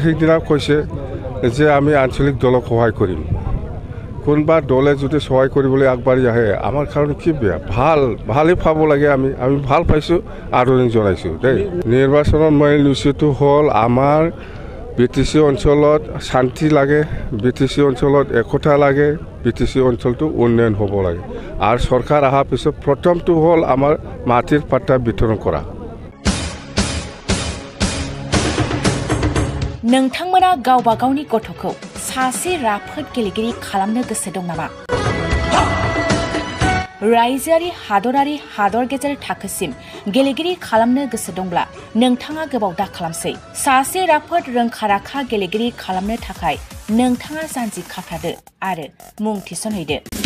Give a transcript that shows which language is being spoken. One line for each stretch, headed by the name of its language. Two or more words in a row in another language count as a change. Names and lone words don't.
Assamese: সেইদিনা কৈছে যে আমি আঞ্চলিক দলক সহায় কৰিম কোনোবা দলে যদি সহায় কৰিবলৈ আগবাঢ়ি আহে আমাৰ কাৰণে কি বেয়া ভালেই পাব লাগে আমি ভাল পাইছোঁ আদৰণি জনাইছোঁ দেই নিৰ্বাচনৰ মেইন ইছ্যুটো হ'ল আমাৰ BTC অঞ্চলত শান্তি লাগে BTC অঞ্চলত একতা লাগে BTC অঞ্চলটো উন্নয়ন হ'ব লাগে আৰু চৰকাৰ অহাৰ পিছত প্ৰথমটো হ'ল আমাৰ মাটিৰ পাট্টা বিতৰণ কৰা
Bodo: नोंथांमोना गावबा गावनि गथ'खौ सासे राफोद गेलेगिरि खालामनो गोसो दं नामा रायजोआरि हादरारि हादर गेजेर थाखोसिम गेलेगिरि खालामनो गोसो दंब्ला नोंथाङा गोबाव दा खालामसै सासे राफोद रोंखा-राखा गेलेगिरि खालामनो थाखाय नोंथाङा जानजि खाफ्रादो आरो मुं थिसनहैदो